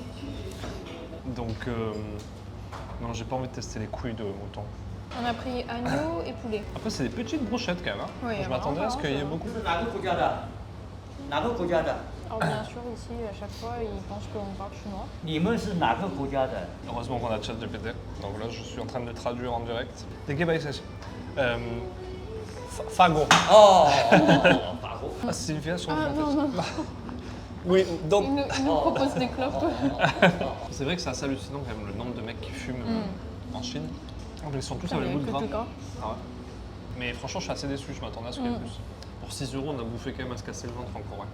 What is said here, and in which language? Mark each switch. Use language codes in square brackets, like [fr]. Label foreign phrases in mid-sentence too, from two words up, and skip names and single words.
[fr] Donc, non, j'ai pas envie de tester les couilles de mouton. On a pris agneau et poulet. Après, c'est des petites brochettes quand même. Hein. Oui, je m'attendais à ce qu'il y ait beaucoup. Alors bien sûr, ici, à chaque fois, ils pensent qu'on parle chinois. [zh] 你们是哪个国家的？ [fr] Heureusement qu'on a ChatGPT. Donc là, je suis en train de traduire en direct. De quel pays c'est Fago. [zh] 哦，法国。 [fr] Ah, c'est une fiation Ah non. Oui, donc. Ils nous proposent des clopes. C'est vrai que c'est assez hallucinant quand même le nombre de mecs qui fument en Chine. Ils sont tous avec le goût de gras. Ah ouais. Mais franchement, je suis assez déçu, je m'attendais à ce qu'il y ait plus. Pour 6 €, on a bouffé quand même à se casser le ventre en Corée.